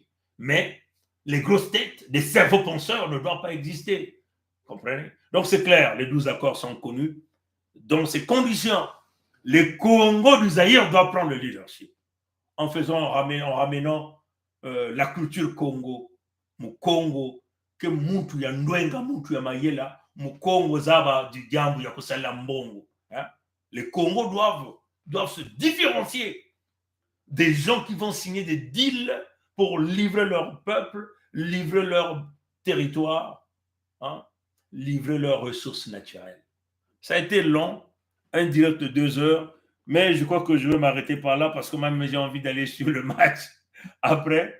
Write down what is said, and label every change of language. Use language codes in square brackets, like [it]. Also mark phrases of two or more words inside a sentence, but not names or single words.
[fr] Mais les grosses têtes, des cerveaux penseurs ne doivent pas exister. Vous comprenez? Donc, c'est clair, les 12 accords sont connus. Dans ces conditions, les Congo du Zaïre doivent prendre le leadership. En ramenant la culture Congo, [kg] mu Congo, que mutu ya ndwenga, mutu ya mayela, mu Congo zaba du diambu ya kusala mbongo. [fr] Les Congos doivent se différencier des gens qui vont signer des deals pour livrer leur peuple, livrer leur territoire, livrer leurs ressources naturelles. Ça a été long, un direct de 2 heures, mais je crois que je vais m'arrêter par là parce que même j'ai envie d'aller sur le match après.